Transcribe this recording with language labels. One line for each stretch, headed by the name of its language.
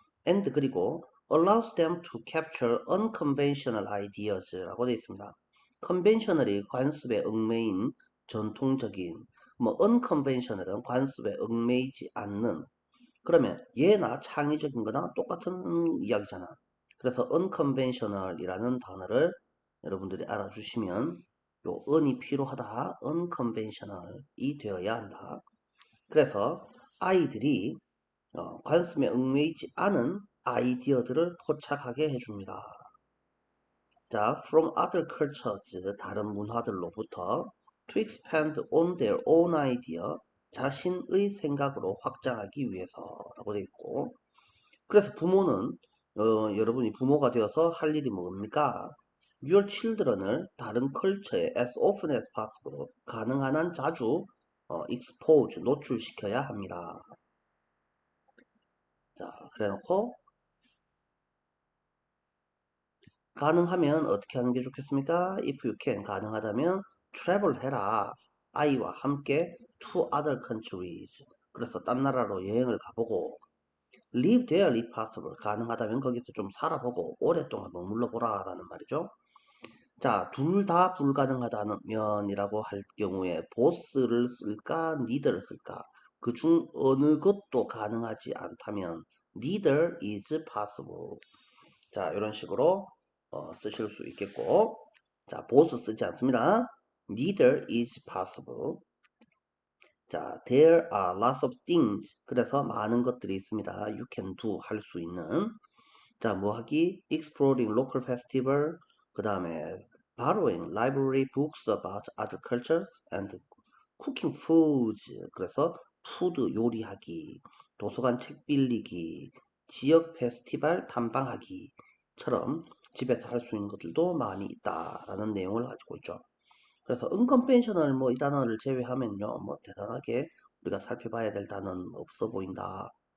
English: And
Korean: 그리고
English: allows them to capture unconventional ideas라고 되어 있습니다.
Korean: conventional이 관습에 얽매인 전통적인, 뭐 unconventional은 관습에 얽매이지 않는, 그러면 얘나 창의적인 거나 똑같은 이야기잖아. 그래서 unconventional이라는 단어를 여러분들이 알아주시면 요 un이 필요하다. unconventional이 되어야 한다. 그래서 아이들이 관습에 얽매이지 않은 아이디어들을 포착하게 해줍니다. 자,
English: from other cultures,
Korean: 다른 문화들로부터
English: to expand on their own idea,
Korean: 자신의 생각으로 확장하기 위해서라고 되어 있고, 그래서 부모는 여러분이 부모가 되어서 할 일이 뭡니까?
English: Your children
Korean: 을 다른 컬처에
English: as often as possible,
Korean: 가능한 한 자주 expose, 노출시켜야 합니다. 자, 그래놓고 가능하면 어떻게 하는 게 좋겠습니까?
English: If you can,
Korean: 가능하다면
English: travel 해라.
Korean: 아이와 함께
English: to other countries.
Korean: 그래서 딴 나라로 여행을 가보고
English: live there if possible.
Korean: 가능하다면 거기서 좀 살아보고 오랫동안 머물러 보라라는 말이죠. 자, 둘 다 불가능하다면이라고 할 경우에 both를 쓸까, neither를 쓸까? 그 중 어느 것도 가능하지 않다면
English: neither is possible.
Korean: 자, 이런 식으로 쓰실 수 있겠고, 자, both 쓰지 않습니다.
English: Neither is possible. 자, there are lots of things.
Korean: 그래서 많은 것들이 있습니다.
English: You can do
Korean: 할 수 있는.
English: 자, 뭐 하기? Exploring local festival.
Korean: 그 다음에
English: borrowing library books about other cultures and cooking foods.
Korean: 그래서 푸드 요리하기, 도서관 책 빌리기, 지역 페스티벌 탐방하기처럼 집에서 할 수 있는 것들도 많이 있다라는 내용을 가지고 있죠. 그래서 unconventional 뭐 이 단어를 제외하면요, 뭐 대단하게 우리가 살펴봐야 될 단어는 없어 보인다.